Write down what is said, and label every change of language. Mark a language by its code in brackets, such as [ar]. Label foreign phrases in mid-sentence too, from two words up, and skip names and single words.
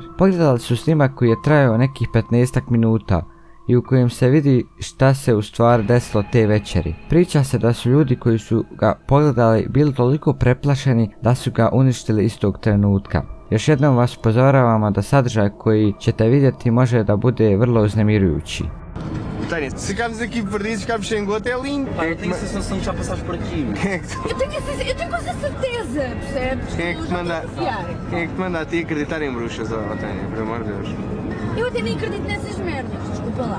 [bs] Pogledali su snimak koji je trajao nekih 15 minuta i u kojem se vidi šta se u stvari desilo te večeri. Priča se da su ljudi koji su ga pogledali bili toliko preplašeni da su ga uništili istog trenutka. Još jednom vas upozoravamo da sadržaj koji ćete vidjeti može da bude vrlo uznemirujući. [pt] Tânia, se ficarmos aqui perdidos, ficamos sem gota, é lindo. Pá, eu tenho a sensação que já passaste por aqui. Quem Eu tenho quase a certeza, percebes? é que te manda, quem é que te manda a ti acreditar em bruxas, ó Tânia, por amor de Deus? Eu até nem acredito nessas merdas, desculpa lá.